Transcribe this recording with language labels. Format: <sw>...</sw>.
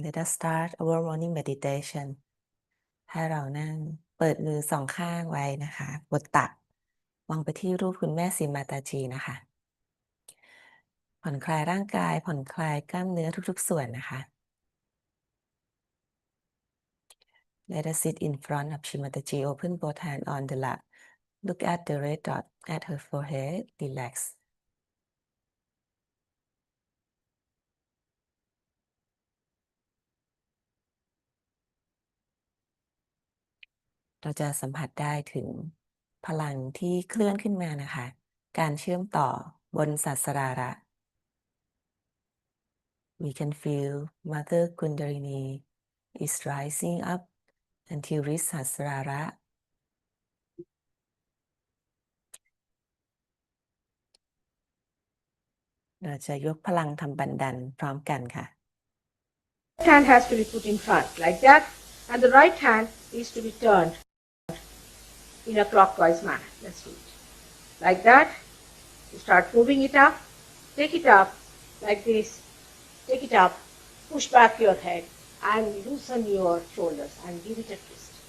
<en>Let us start our morning meditation.</en> <th>ให้เรานั่งเปิดมือสองข้างไว้นะคะบนตักวางไปที่รูปคุณแม่สีมาตาจีนะคะ ผ่อนคลายร่างกายผ่อนคลายกล้ามเนื้อทุกๆส่วนนะคะ</th> <en>Let us sit in front of Shimataji. Open both hands on the lap. Look at the red dot at her forehead. Relax.</en> <th>เราจะสัมผัสได้ถึงพลังที่เคลื่อนขึ้นมานะคะ การเชื่อมต่อบนศาสราระ</th> <en>We can feel Mother Kundalini is rising up until reach</en> <th>ศาสราระ เราจะยกพลังทำบันดันพร้อมกันค่ะ</th> <en>Hand has to be put in front like that, and the right hand is to be turned in a clockwise manner. Let's do it. Like that, you start moving it up, take it up like this, take it up, push back your head and loosen your shoulders and give it a twist.</en>